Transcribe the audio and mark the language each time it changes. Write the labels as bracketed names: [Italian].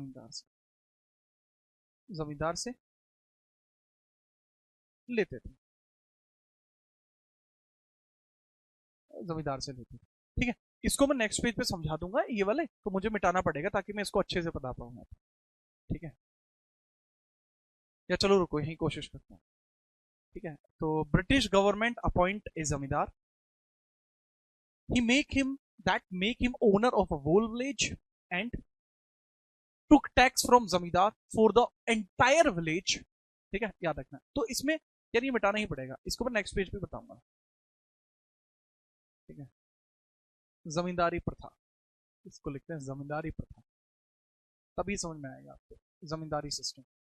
[Hindi] जमींदार से, जमींदार से लेते थे, जमींदार से लेते थे। ठीक है, इसको मैं नेक्स्ट पेज पे समझा दूंगा, ये वाले तो मुझे मिटाना पड़ेगा ताकि मैं इसको अच्छे से बता पाऊंगा। ठीक है, या चलो रुको यही कोशिश करता हूँ। ठीक है, तो [English] British government appoint a zamindar, he make him owner of a whole village and took tax from zamindar for the entire village। [Hindi] ठीक है, याद रखना। तो इसमें यार ये मिटाना ही पड़ेगा, इसको मैं नेक्स्ट पेज पे बताऊंगा। ठीक है, जमींदारी प्रथा, इसको लिखते हैं जमींदारी प्रथा, तभी समझ में आएगा आपको जमींदारी सिस्टम।